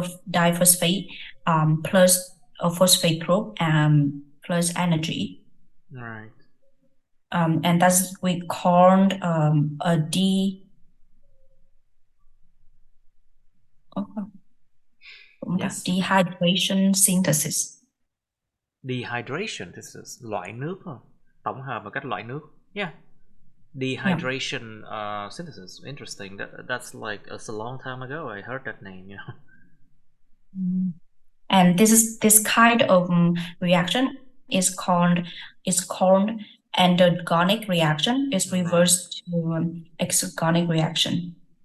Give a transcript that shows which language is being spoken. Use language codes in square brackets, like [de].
[en] Diphosphate plus a phosphate group plus energy. Right. And that's we called a dehydration synthesis. Dehydration, this is [vi] loại nước thôi. Tổng hợp và cách loại nước. [en] Yeah. Dehydration synthesis. Interesting. That's like it's a long time ago I heard that name, you know. And this kind of reaction is called endergonic reaction. It's reversed to exergonic reaction.